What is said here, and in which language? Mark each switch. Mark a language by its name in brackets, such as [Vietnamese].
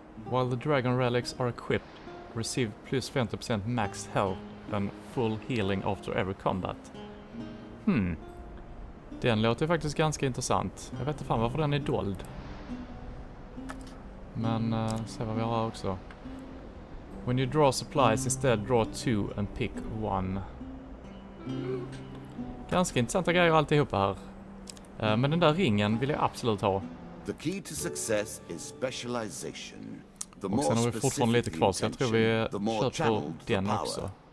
[English] While the dragon relics are equipped, receive plus 50% max health and full healing after every combat. [Swedish] Den låter faktiskt ganska intressant. Jag vet inte fan varför den är dold. Men se vad vi har här också. [English] When you draw supplies, instead draw 2 and pick 1. [Swedish] Ganska intressanta grejer alltihopa här. Men den där ringen vill jag absolut ha. [English] The key to success is specialization. [Swedish] Och sen har vi fortfarande lite kvar, så jag tror vi köper den också.